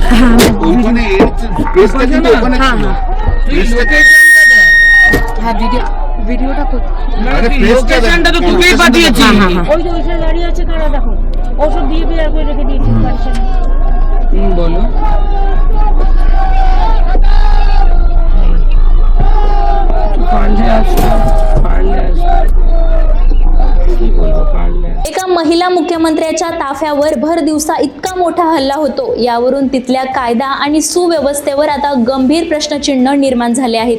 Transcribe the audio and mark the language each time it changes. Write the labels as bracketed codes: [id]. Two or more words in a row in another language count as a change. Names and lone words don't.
[bn] ওখানে প্রেসটা কিন্তু ওখানে ছিল। তুই লোকেশনটা দেখ। হ্যাঁ, ভিডিওটা করতে আরে লোকেশনটা তো তোকেই পাঠিয়েছি। ওই যে ওইখানে দাঁড়িয়ে আছে কারা, দেখো ওষুধ দিয়ে বিয়ে করে রেখে দিয়েছি বাড়িতে। বলো। [mr] एका महिला मुख्यमंत्र्याच्या ताफ्यावर भर दिवसा इतका मोठा हल्ला होतो, यावरून तिथल्या कायदा आणि सुव्यवस्थेवर आता गंभीर प्रश्नचिन्ह निर्माण झाले आहेत।